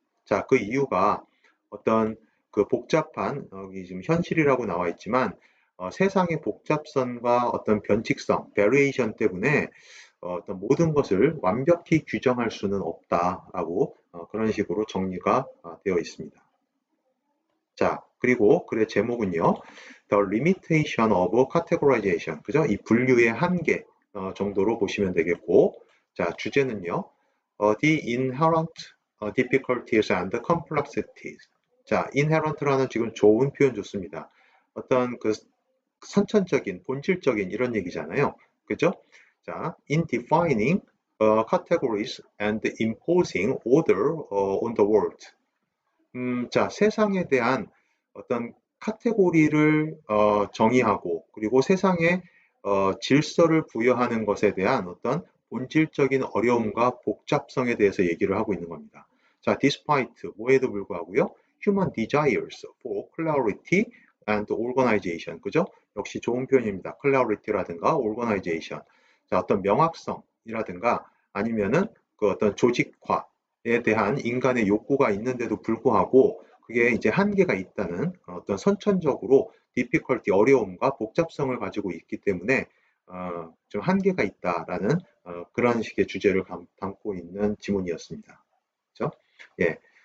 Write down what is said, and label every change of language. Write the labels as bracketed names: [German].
[Korean] 자, 그 이유가 어떤 그 복잡한 여기 지금 현실이라고 나와 있지만 세상의 복잡성과 어떤 변칙성, 베리에이션 때문에 어떤 모든 것을 완벽히 규정할 수는 없다라고 그런 식으로 정리가 되어 있습니다. 자, 그리고 글의 제목은요. [English] The Limitation of Categorization. [Korean] 그죠? 이 분류의 한계 정도로 보시면 되겠고, 자, 주제는요. [English] The Inherent Difficulties and Complexities. [Korean] 자, inherent라는 지금 좋은 표현 좋습니다. 어떤 그 선천적인, 본질적인 이런 얘기잖아요. 그죠? 자, [English] in defining categories and imposing order on the world. [Korean] 자, 세상에 대한 어떤 카테고리를 정의하고 그리고 세상에 질서를 부여하는 것에 대한 어떤 본질적인 어려움과 복잡성에 대해서 얘기를 하고 있는 겁니다. 자, despite 뭐에도 불구하고요. [English] human desires for clarity and organization. [Korean] 그죠? 역시 좋은 표현입니다. [English] clarity라든가 organization. [Korean] 자, 어떤 명확성이라든가 아니면은 그 어떤 조직화에 대한 인간의 욕구가 있는데도 불구하고 그게 이제 한계가 있다는 어떤 선천적으로 difficulty, 어려움과 복잡성을 가지고 있기 때문에 좀 한계가 있다라는 그런 식의 주제를 담고 있는 지문이었습니다. 그렇죠? 예.